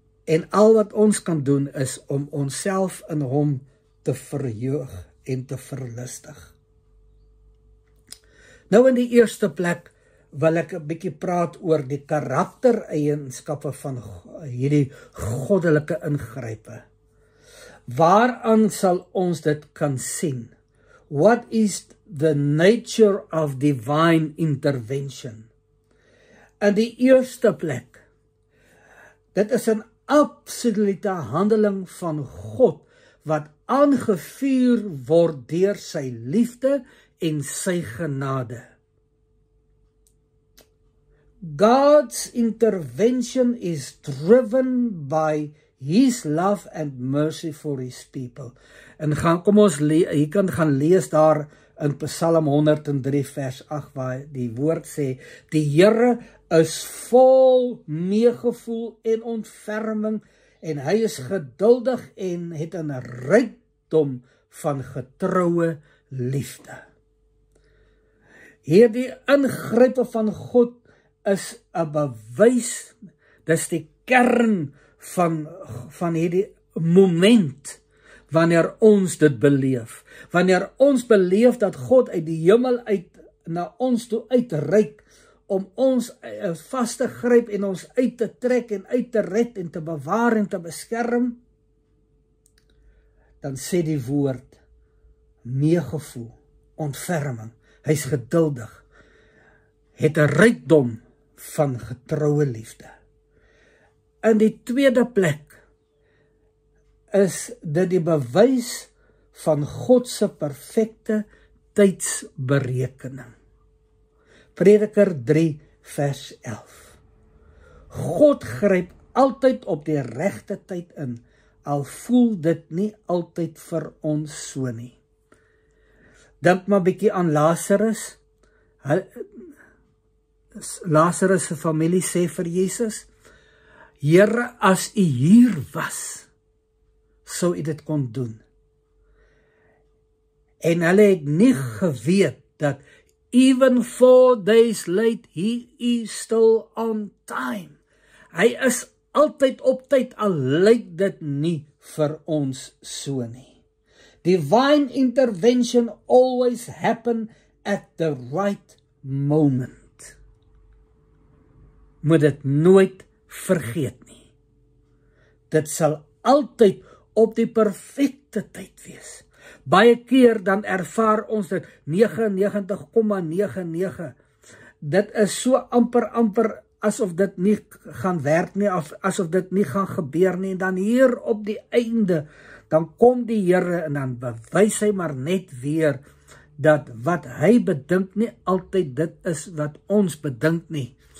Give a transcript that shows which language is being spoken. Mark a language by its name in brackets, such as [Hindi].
[Afrikaans] En al wat ons kan doen is om onsself in hom te verheug en te verlustig. Nou in die eerste plek wil ek 'n bietjie praat oor die karaktereienskappe van hierdie goddelike ingrype. Waaraan sal ons dit kan sien? [English] What is the nature of divine intervention? [Afrikaans] In die eerste plek, dit is 'n absolute handeling van God wat aangevuur word deur sy liefde en sy genade. [English] God's intervention is driven by His love and mercy for His people. [Afrikaans] En kom ons jy kan gaan lees daar in Psalm 103 vers 8 waar die woord sê, die Here is vol meegevoel en ontferming en hy is geduldig en het 'n rykdom van getroue liefde. Hierdie ingrype van God is 'n bewys, dis die kern van hierdie moment wanneer ons dit beleef. Wanneer ons beleef dat God uit die hemel uit na ons toe uitreik om ons vas te gryp en ons uit te trek en uit te red en te bewaar en te beskerm, dan sê die woord meegevoel, ontferming. Hy's geduldig, het 'n rykdom van getroue liefde. In die tweede plek is dit die bewys van God se perfekte tydsberekening. Prediker 3 vers 11. God gryp altyd op die regte tyd in, al voel dit nie altyd vir ons so nie. Dink maar bietjie aan Lazarus. Lazarus se familie sê vir Jesus, Here, as U hier was, sou U dit kon doen. En hulle het nie geweet dat [English] even 4 days late, he is still on time. [Afrikaans] Hy is altyd op tyd, al lyk dit nie vir ons so nie. [English] Divine intervention always happen at the right moment. [Afrikaans] Moet dit nooit vergeet nie. Dit sal altyd op die perfekte tyd wees. Baie keer dan ervaar ons dit 99,99. Dit is so amper asof dit nie gaan werk nie, asof dit nie gaan gebeur nie. En dan hier op die einde, dan kom die Here en dan bewys hy maar net weer dat wat hy bedink nie altyd dit is wat ons bedink nie.